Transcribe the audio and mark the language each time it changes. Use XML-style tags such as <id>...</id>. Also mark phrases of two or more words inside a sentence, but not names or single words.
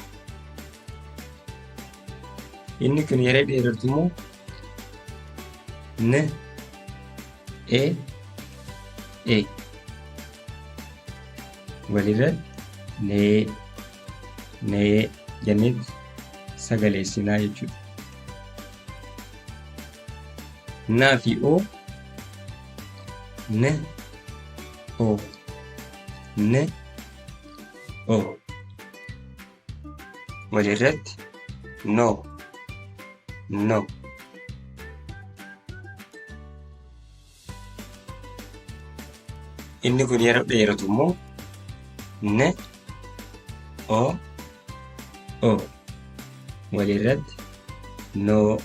<om>Inni kun yeroo dheeratu immoo n, walirratti nee jennee sagaleessinaa jechuudha. Naa fi o, n, o, n, o. Walirratti no. Inni kun yeroo dheeratu immoo n, o, walirratti no.</om>